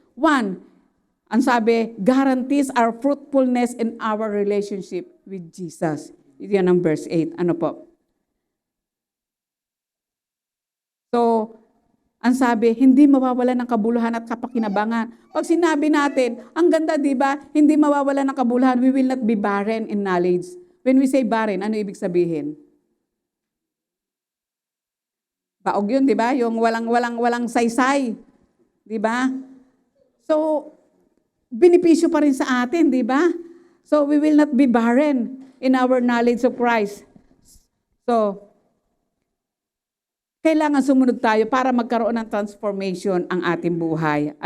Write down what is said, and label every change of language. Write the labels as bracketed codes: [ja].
[en] 1, [tl] ang sabi, [en] guarantees our fruitfulness in our relationship with Jesus. [tl] Ito yan ang verse 8. Ano po? So, ang sabi, hindi mawawala ng kabuluhan at kapakinabangan. Pag sinabi natin, ang ganda, di ba? Hindi mawawala ng kabuluhan, [en] we will not be barren in knowledge. When we say barren, [tl] ano ibig sabihin? Baog yun, di ba? Yung walang saysay. Di ba? So, benepisyo pa rin sa atin, di ba? [en] So, we will not be barren in our knowledge of Christ. [tl] So, kailangan sumunod tayo para magkaroon ng transformation ang ating buhay.